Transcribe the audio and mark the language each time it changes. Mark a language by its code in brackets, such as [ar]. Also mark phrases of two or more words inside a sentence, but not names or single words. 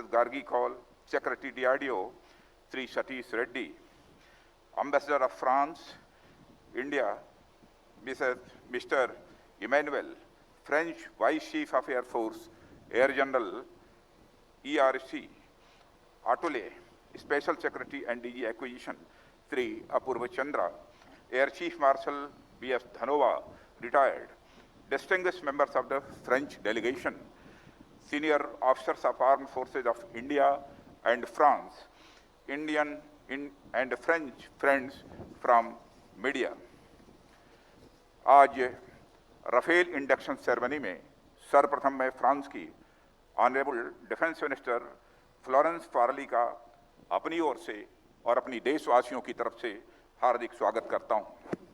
[en] Gargi Kaul, Secretary DRDO, Sri Satish Reddy, Ambassador of France, India, Mr. Emmanuel, French Vice Chief of Air Force, Air General, ERC, Atole, Special Secretary and DG Acquisition, Sri Apurva Chandra, Air Chief Marshal B.S. Dhanova, retired, distinguished members of the French delegation, senior officers of Armed Forces of India and France, Indian and French friends from media. [hi] आज राफेल [en] induction ceremony [hi] में सर्वप्रथम मैं फ्रांस की [en] honourable defence minister [hi] फ्लोरेंस पार्ली का अपनी ओर से और अपनी देशवासियों की तरफ से हार्दिक स्वागत करता हूं।